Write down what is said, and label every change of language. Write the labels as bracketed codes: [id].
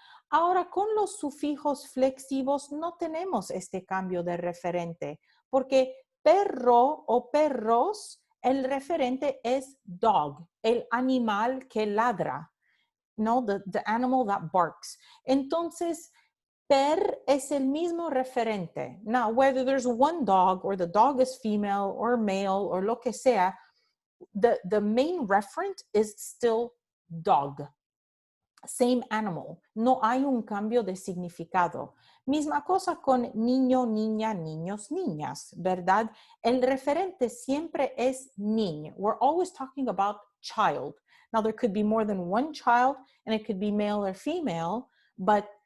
[es] Ahora, con los sufijos flexivos no tenemos este cambio de referente, porque perro o perros, el referente es dog, el animal que ladra, ¿no? [en] The animal that barks. [es] Entonces, per es el mismo referente. [en] Now, whether there's one dog or the dog is female or male or [es] lo que sea, [en] the main referent is still dog. Same animal. [es] No hay un cambio de significado. Misma cosa con niño, niña, niños, niñas, ¿verdad? El referente siempre es niño. [en] We're always talking about child. Now, there could be more than one child, and it could be male or female, but